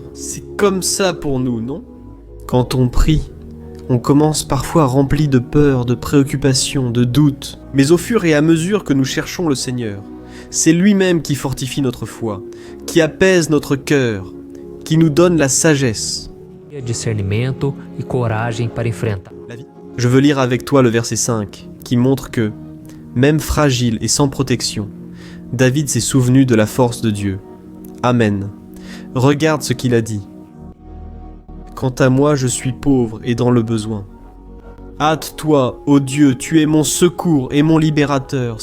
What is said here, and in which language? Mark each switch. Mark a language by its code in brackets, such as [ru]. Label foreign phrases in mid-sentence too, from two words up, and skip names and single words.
[fr] C'est comme ça pour nous, non? Quand on prie, on commence parfois rempli de peur, de préoccupations, de doutes, mais au fur et à mesure que nous cherchons le Seigneur, c'est lui-même qui fortifie notre foi, qui apaise notre cœur, qui nous donne la sagesse. [pt] Discernimento e coragem para enfrentar. [fr] Je veux lire avec toi le verset 5, qui montre que, même fragile et sans protection, David s'est souvenu de la force de Dieu. Amen. Regarde ce qu'il a dit. Quant à moi, je suis pauvre et dans le besoin. Hâte-toi, ô Dieu, tu es mon secours et mon libérateur.